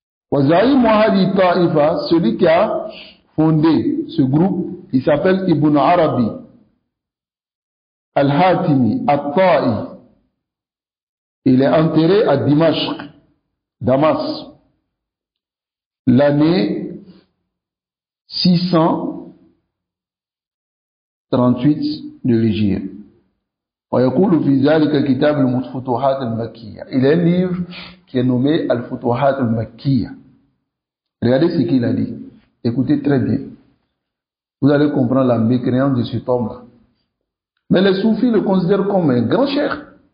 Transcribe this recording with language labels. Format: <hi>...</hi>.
<fr>Celui qui a fondé ce groupe, il s'appelle Ibn Arabi, Al-Hatimi, At-Ta'i, Il est enterré à Dimashq, Damas, l'année 638 de l'Hégire.</fr> <ar>ويقول في ذلك كتاب الفتوحات المكية.</ar> <fr>Il a un livre qui est nommé Al-Futuhat al-Makkiyya. Regardez ce qu'il a dit. Écoutez très bien. Vous allez comprendre la mécréance de cet homme-là. Mais les soufis le considèrent comme un grand cheikh.</fr>